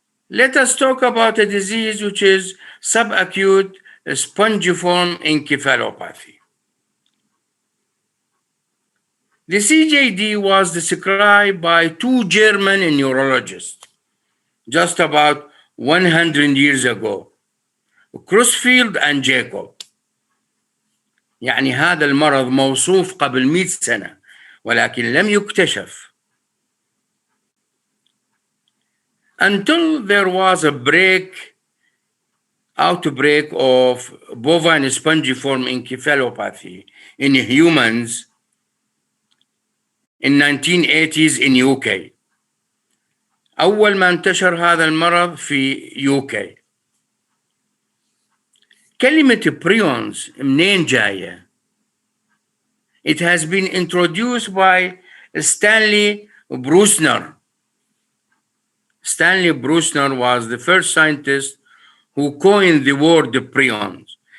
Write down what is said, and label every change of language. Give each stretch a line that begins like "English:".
English: Let us talk about a disease which is subacute spongiform encephalopathy. The CJD was described by 2 German neurologists just about 100 years ago, Crossfield and Jacob.
Arabic: يعني هذا المرض موصوف قبل 100 سنة ولكن لم يكتشف.
English: Until there was a outbreak of bovine spongiform encephalopathy in humans in 1980s in UK.
Arabic: أول ما انتشر هذا المرض في UK. كلمة Prions منين جاية؟
English: It has been introduced by Stanley Brusner. Stanley Brusner was the first scientist who coined the word prions.